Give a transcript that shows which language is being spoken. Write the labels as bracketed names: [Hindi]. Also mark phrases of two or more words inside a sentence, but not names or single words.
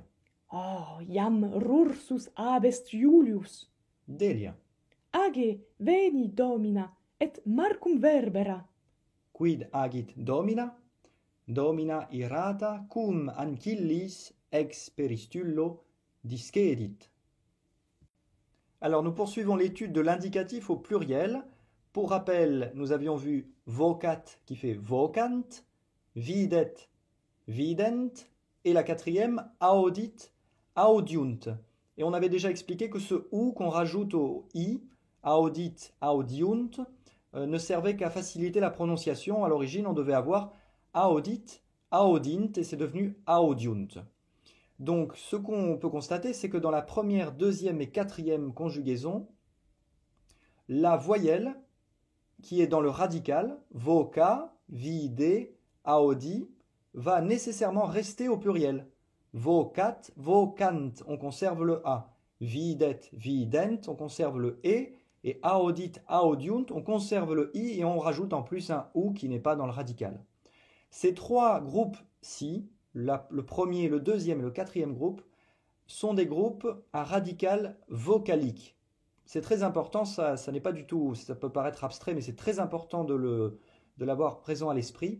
[Latin] Iam rursus abest Iulius. Delia. Age, veni, Domina, et marcum verbera. Quid agit domina? Domina irata cum ancillis ex peristullo discedit. [French] Alors nous poursuivons l'étude de l'indicatif au pluriel. Pour rappel, nous avions vu vocat qui fait vocant, [Latin] videt, vident, [French] et la quatrième, [Latin] audit, audiunt. [French] Et on avait déjà expliqué que ce ou qu'on rajoute au i, [Latin] audit, audiunt, [French] ne servait qu'à faciliter la prononciation. À l'origine, on devait avoir [Latin] audit, audint, [French] et c'est devenu audiunt. Donc, ce qu'on peut constater, c'est que dans la première, deuxième et quatrième conjugaison, la voyelle qui est dans le radical, [Latin] voca, vide, audi, [French] va nécessairement rester au pluriel. [Latin] Vocat, vocant, [French] on conserve le a. [Latin] Videt, vident, [French] on conserve le e. Et [Latin] audit, audiunt, [French] on conserve le i et on rajoute en plus un ou qui n'est pas dans le radical. Ces trois groupes-ci, le premier, le deuxième et le quatrième groupe, sont des groupes à radical vocalique. C'est très important, ça n'est pas du tout, ça peut paraître abstrait, mais c'est très important de l'avoir présent à l'esprit.